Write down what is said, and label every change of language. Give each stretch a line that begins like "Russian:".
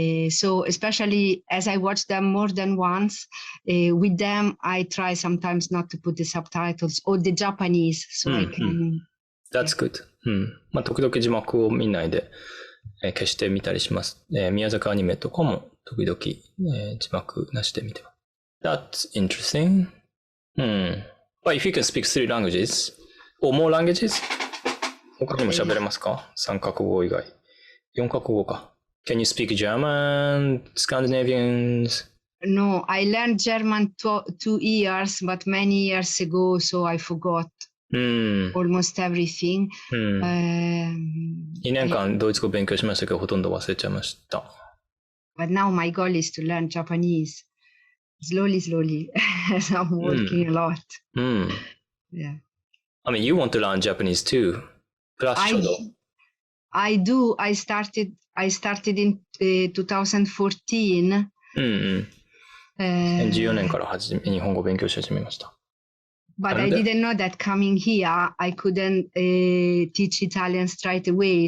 English: So especially as I watch them more than once, with them, I try sometimes not to put the subtitles or the Japanese, so I can... That's good.
Japanese: まあ、時々字幕を見ないで、消してみたりします。宮崎アニメとかも時々、字幕なしで見てます。
English: That's interesting. But if you can speak 3 languages or more languages,
Japanese: 他にも喋れますか？ 3 カ国語以外。4カ国語か。
English: Can you speak German, Scandinavians? No, I learned German 2 years, but many years ago, so I forgot almost everything.
Japanese: 2年間ドイツ語勉強しましたけど、ほとんど忘れちゃいました。
English: But now my goal is to learn Japanese. Slowly. As I'm working a lot. Yeah. I mean, you want to learn Japanese too. Plus I do. I started in 2014.
Japanese: 2014年から日本語を勉強し始めました。
English: But I didn't know that coming here, I couldn't teach Italian straight away.